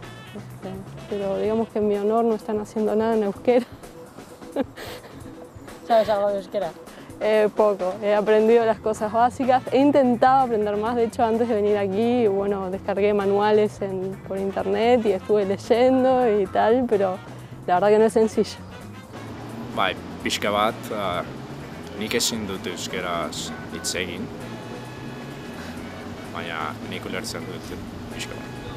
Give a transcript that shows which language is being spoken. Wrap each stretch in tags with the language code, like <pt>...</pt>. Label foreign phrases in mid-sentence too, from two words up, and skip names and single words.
<es>Pero digamos que en mi honor no están haciendo nada en euskera. ¿Sabes algo de euskera? Poco, he aprendido las cosas básicas, he intentado aprender más, de hecho antes de venir aquí, bueno, descargué manuales por internet y estuve leyendo y tal, pero la verdad que no es sencillo.</es> <eu>Bai, pixka bat, nik ezin dut euskeraz hitz egin, baina nik ulertzen dut pixka bat.</eu>